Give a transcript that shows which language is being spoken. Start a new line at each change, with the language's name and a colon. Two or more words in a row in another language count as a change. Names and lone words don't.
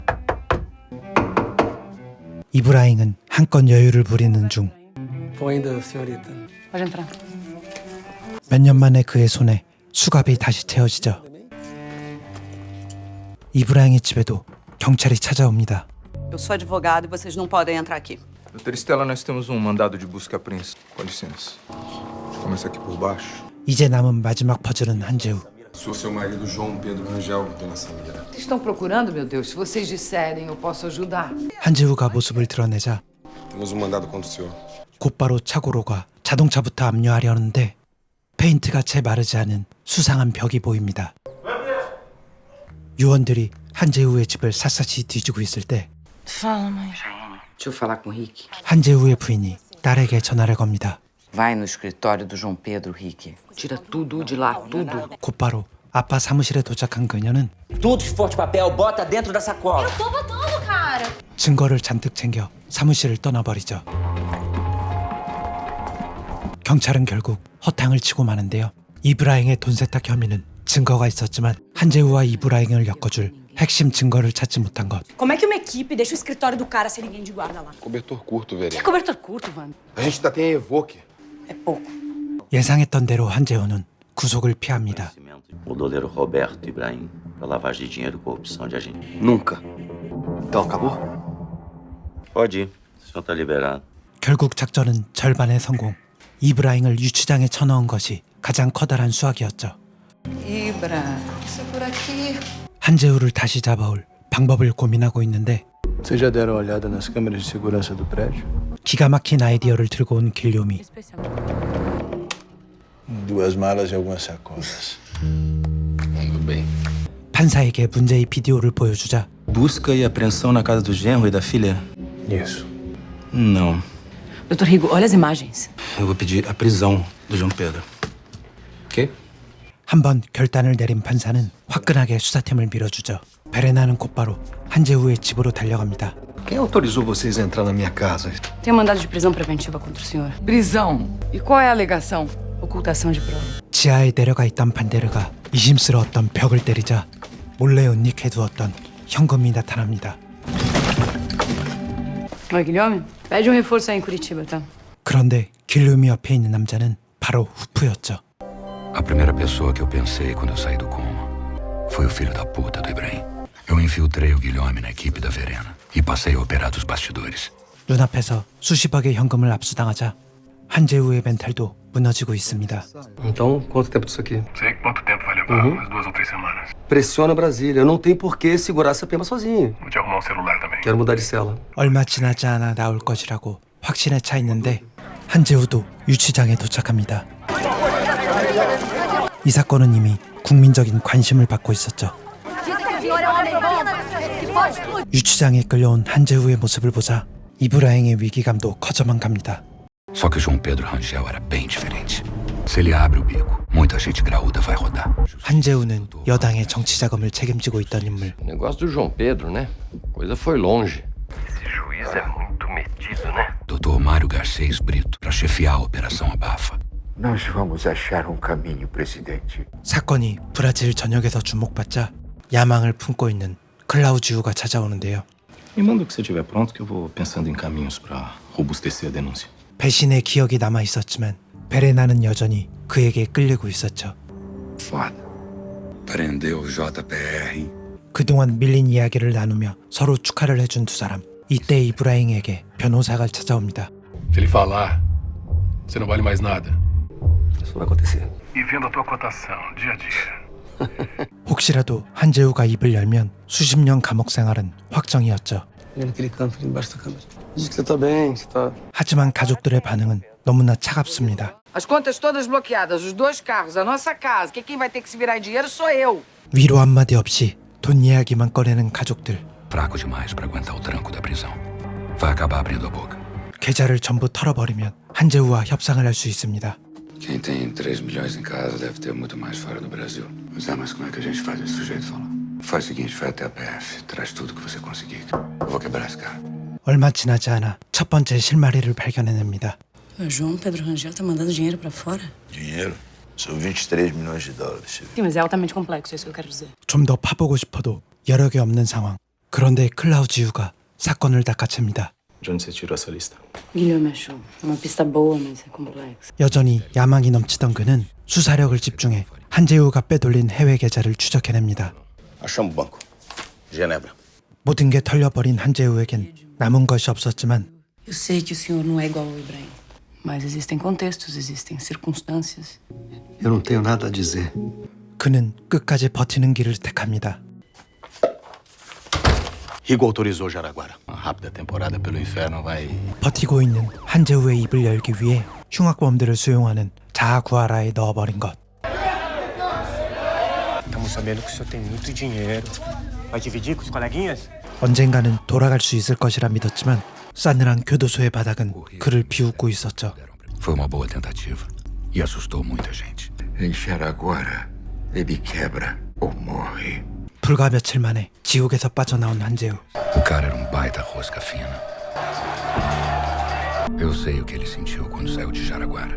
Korean: 이브라잉은 한껏 여유를 부리는 중
Portuguese: Vou ainda, senhorita. Pode entrar.
Korean: 몇 년 만에 그의 손에 수갑이 다시 채워지죠. 이브라잉의 집에도 경찰이 찾아옵니다.
Portuguese: Eu sou advogado e vocês não podem entrar aqui. Doutora Estela, nós temos mandado de busca e apreensão. Com licença. Começa aqui por baixo.
Korean: 이제 남은 마지막 퍼즐은 한재우.
Portuguese: Sou seu marido João Pedro Rangel, dona Samira. Vocês estão procurando, meu Deus? Se vocês disserem, eu posso ajudar.
Korean: 한재우가 모습을 드러내자
Portuguese: Temos mandado contra o senhor.
Korean: 곧바로 차고로 가 자동차부터 압류하려는데 페인트가 채 마르지 않은 수상한 벽이 보입니다. 요원들이 한재우의 집을 샅샅이 뒤지고 있을 때
Portuguese: Fala, mãe. Deixa eu falar com o Rick.
Korean: 한재우의 부인이 딸에게 전화를 겁니다.
Portuguese: Vai no escritório do João Pedro, Rick. Tira tudo de lá, tudo.
Korean: 곧바로 아빠 사무실에 도착한 그녀는
Portuguese: Tudo que for de papel, bota dentro da sacola. Tô botando, cara.
Korean: 증거를 잔뜩 챙겨 사무실을 떠나버리죠. 경찰은 결국 허탕을 치고 마는데요. 이브라잉의 돈 세탁 혐의는 증거가 있었지만 한재우와 이브라잉을 엮어줄 핵심 증거를 찾지 못한 것.
Portuguese: Como é que uma equipe deixa o escritório do cara sem ninguém de guarda lá? Cobertor curto, Que vereador. cobertor curto, Wanda? A gente ainda tem a Evoque. É pouco.
Korean: 예상했던 대로 한재우는 구속을 피합니다.
Portuguese: O doleiro Roberto Ibrahim para lavagem de dinheiro e corrupção de agente. Nunca. Então acabou? Pode ir, o senhor está liberado.
Korean: 결국 작전은 절반의 성공. 이브라잉을 유치장에 쳐넣은 것이 가장 커다란 수확이었죠.
Portuguese: Ibra, isso por aqui.
Korean: 한재우를 다시 잡아올 방법을 고민하고 있는데
Portuguese: Vocês já deram uma olhada nas câmeras de segurança do prédio?
Korean: 기가 막힌 아이디어를 들고 온 길료미.
Portuguese: Duas malas e algumas sacolas. Tudo bem.
Korean: 판사에게 문제의 비디오를 보여주자
Portuguese: Busca e apreensão na casa do genro e da filha? Isso. Não. Doutor Rigo, olha as imagens. Eu vou pedir a prisão do João Pedro. Ok?
Korean: 한번 결단을 내린 판사는 화끈하게 수사팀을 밀어주죠. 베레나는 곧바로 한재우의 집으로 달려갑니다.
Portuguese: Quem autorizou vocês a entrar na minha casa? Tem mandado de prisão preventiva contra o senhor. Prisão? E qual é a alegação? Ocultação de prova.
Korean: 지하에 내려가 있던 반데르가 이심스러웠던 벽을 때리자 몰래 은닉해두었던 현금이 나타납니다.
Portuguese: Oi, Guilherme. Pede reforço aí em Curitiba, tá?
Korean: 그런데 길룸이 옆에 있는 남자는 바로 후프였죠.
Portuguese: A primeira pessoa que eu pensei quando eu saí do coma foi o filho da puta do Ibrahim. Eu infiltrei o Guilherme na equipe da Verena e passei a operar dos bastidores.
Korean: 눈앞에서 수십억의 현금을 압수당하자 한재우의 멘탈도 무너지고 있습니다.
Portuguese: Então, quanto tempo disso aqui? Sei quanto tempo vai levar, umas 2 ou 3 semanas. Pressiona Brasília. Eu não tenho por que segurar essa pema sozinho. Vou te arrumar um celular também. Quero mudar de cela.
Korean: 얼마 지나지 않아 나올 것이라고 확신에 차 있는데 한재우도 유치장에 도착합니다. 이 사건은 이미 국민적인 관심을 받고 있었죠. 유치장에 끌려온 한재우의 모습을 보자 이브라잉의 위기감도 커져만 갑니다.
Portuguese: Só que o João Pedro Rangel era bem diferente. Se ele abre o bico, muita gente graúda vai rodar.
Korean: 한재우는 여당의 정치 자금을 책임지고 있던 인물.
Portuguese: O negócio do João Pedro, né? A coisa foi longe. Esse juiz é muito metido, né? Dr. Mário Garcês Brito, para chefiar a Operação Abafa. Nós vamos achar um caminho, presidente.
Korean: 사건이 브라질 전역에서 주목받자 야망을 품고 있는 클라우지우가 찾아오는데요.
Portuguese: Me manda o que você tiver pronto que eu vou pensando em caminhos para robustecer a denúncia.
Korean: 배신의 기억이 남아 있었지만 베레나는 여전히 그에게 끌리고 있었죠.
Portuguese: Foda. Prendeu o JPR.
Korean: 그동안 밀린 이야기를 나누며 서로 축하를 해준 두 사람. 이때 이브라잉에게 변호사가 찾아옵니다.
Portuguese: Se ele falar, você não vale mais nada. Isso vai acontecer. E vendo a tua cotação, dia a dia.
Korean: 혹시라도 한재우가 입을 열면 수십 년 감옥 생활은 확정이었죠.
Portuguese: Olha naquele canto ali embaixo da câmera. Diz que você tá bem, que você tá...
Korean: 하지만 가족들의 반응은 너무나 차갑습니다.
Portuguese: As contas todas bloqueadas, os 2 carros, a nossa casa. Que quem vai ter que se virar em dinheiro sou eu.
Korean: 위로 한마디 없이 돈 이야기만 꺼내는 가족들.
Portuguese: Fraco demais para aguentar o tranco da prisão. Vai acabar abrindo a boca.
Korean: 계좌를 전부 털어버리면 한재우와 협상을 할 수 있습니다.
Portuguese: Quem tem 3 milhões em casa deve ter muito mais fora do Brasil. Mas como é que a gente faz esse sujeito falar? Faz o seguinte, vai até a PF, traz tudo que você conseguir. Eu vou quebrar esse cara.
Korean: 얼마 지나지 않아 첫 번째 실마리를 발견해냅니다.
Portuguese: O João Pedro Rangel tá mandando dinheiro pra fora? Dinheiro? São 23 milhões de dólares. Sim, mas é altamente complexo, é isso que eu quero dizer.
Korean: 좀 더 파보고 싶어도 여력이 없는 상황. 그런데 클라우지우가 사건을 닦아챕니다.
Portuguese: De onde você tirou essa lista? Guilherme achou. É uma pista boa, mas é complexa.
Korean: 여전히 야망이 넘치던 그는 수사력을 집중해 한재우가 빼돌린 해외 계좌를 추적해냅니다.
Portuguese: Achamos o banco. Genebra.
Korean: 모든 게 털려버린 한재우에겐 남은 것이 없었지만
Portuguese: Eu sei que o senhor não é igual ao Ibrahim. Mas existem contextos, existem circunstâncias. Eu não tenho nada a dizer.
Korean: 그는 끝까지 버티는 길을 택합니다.
Portuguese: Rigo autorizou Jaraguara. Uma rápida temporada pelo inferno vai...
Korean: 버티고 있는 한재우의 입을 열기 위해 흉악범들을 수용하는 자아구하라에 넣어버린 것.
Portuguese: Estamos sabendo que o senhor tem muito dinheiro. Vai dividir com os coleguinhas?
Korean: 언젠가는 돌아갈 수 있을 것이라 믿었지만 싸늘한 교도소의 바닥은 그를 비웃고 있었죠.
Portuguese: Foi uma boa tentativa e assustou muita gente. Em Jaraguara, ele quebra ou morre.
Korean: 불과 며칠 만에 지옥에서 빠져나온 한재우.
Portuguese: O cara era um baita rosca fina. Eu sei o que ele sentiu quando saiu de Jaraguara.